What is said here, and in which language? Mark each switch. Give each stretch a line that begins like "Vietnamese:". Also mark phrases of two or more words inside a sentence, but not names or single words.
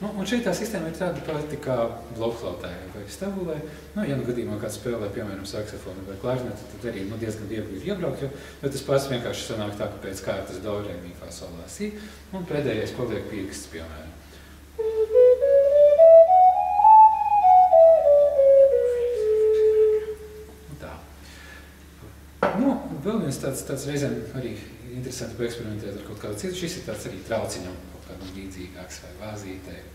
Latvian: šeit tā sistēma ir tāda pati kā blokflautē vai stabulē. Nu, ja nu gadījumā kāds spēlē, piemēram, saksofonu vai klarinetu, tad arī diezgan viegli ir iebraukt, jo tas pats vienkārši sanāk tā, ka pēc kārtas do, re, mi, fa, sol, la, si, un pēdējais paliek pirksts, piemēram. Tā. Nu, vēl viens tāds reizēm arī interesanti paeksperimentēt ar kaut kādu citu. Šis ir tāds arī trauciņam, kaut kādam līdzīgāks vai vāzītei.